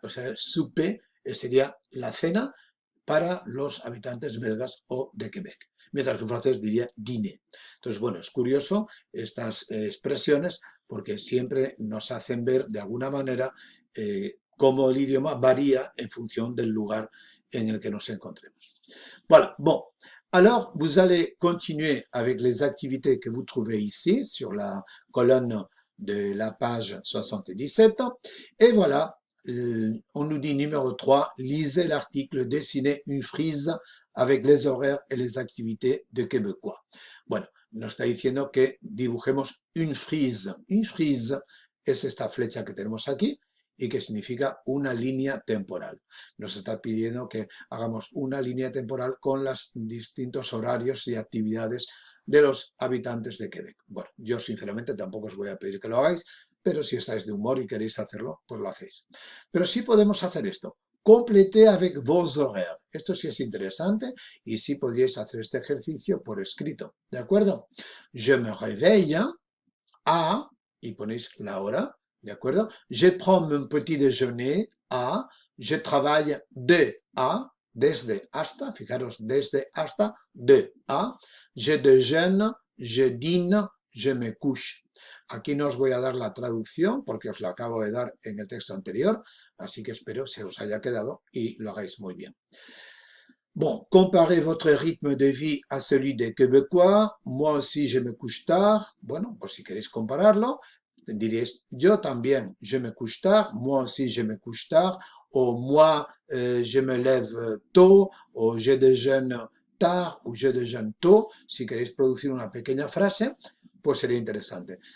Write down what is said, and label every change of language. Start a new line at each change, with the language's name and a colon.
Spanish: O sea, souper sería la cena para los habitantes belgas o de Quebec, mientras que en francés diría dîner. Entonces, bueno, es curioso estas expresiones porque siempre nos hacen ver de alguna manera cómo el idioma varía en función del lugar en el que nos encontremos.
French: Voilà, bon. Alors, vous allez continuer avec les activités que vous trouvez ici sur la colonne de la page 77. Et voilà, on nous dit numéro 3, lisez l'article, dessinez une frise avec les horaires et les activités de Québécois.
Spanish: Bueno, nos está diciendo que dibujemos
French: une frise. Une frise
Spanish: es esta flecha que tenemos aquí y que significa una línea temporal. Nos está pidiendo que hagamos una línea temporal con los distintos horarios y actividades de los habitantes de Quebec. Bueno, yo sinceramente tampoco os voy a pedir que lo hagáis, pero si estáis de humor y queréis hacerlo, pues lo hacéis. Pero sí podemos hacer esto.
French: Complétez avec vos horaires.
Spanish: Esto sí es interesante y sí podríais hacer este ejercicio por escrito. ¿De acuerdo?
French: Je me réveille à,
Spanish: y ponéis la hora, ¿de acuerdo?
French: Je prends mon petit déjeuner à, je travaille de à,
Spanish: desde hasta, fijaros, desde hasta, de a,
French: je déjeune, je dîne, je me couche.
Spanish: Aquí no os voy a dar la traducción porque os la acabo de dar en el texto anterior, así que espero se os haya quedado y lo hagáis muy bien.
French: Bon, comparez votre rythme de vie a celui des Québécois. Moi aussi, je me couche tard.
Spanish: Bueno, pues si queréis compararlo, diréis, yo también,
French: je me couche tard. Moi aussi, je me couche tard. O moi, je me lève tôt. O je déjeune tard. O je déjeune tôt.
Spanish: Si queréis producir una pequeña frase, pues sería interesante.